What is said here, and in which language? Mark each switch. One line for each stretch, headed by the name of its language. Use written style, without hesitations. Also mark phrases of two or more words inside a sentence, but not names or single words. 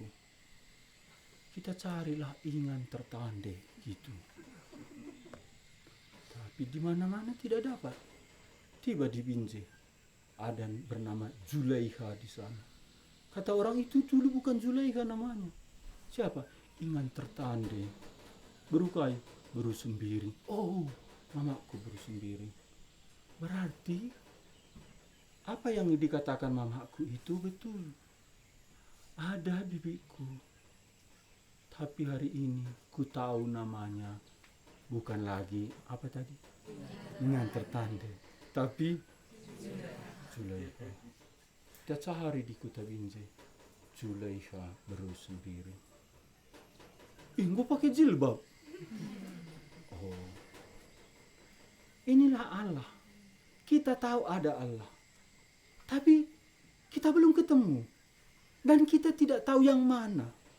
Indonesian: Kita carilah Ingan tertande gitu. Tapi di mana-mana tidak dapat. Tiba di Binjai. Ada bernama Zulaiha di sana. Kata orang itu dulu bukan Zulaiha namanya. Siapa? Ingan tertande. Berukai,
Batak Karo: baru sembiri.
Indonesian: Oh, mamaku
Batak Karo: baru sembiri.
Indonesian: Berarti apa yang dikatakan mamaku itu betul. Ada bibiku. Tapi hari ini ku tahu namanya bukan lagi apa tadi? Ingan tertande. Tapi Zulaiha. Tiap sehari di Kota Binjai. Zulaiha
Batak Karo: baru sembiri.
Indonesian: Gue pakai jilbab. Oh, inilah Allah. Kita tahu ada Allah, tapi kita belum ketemu, dan kita tidak tahu yang mana.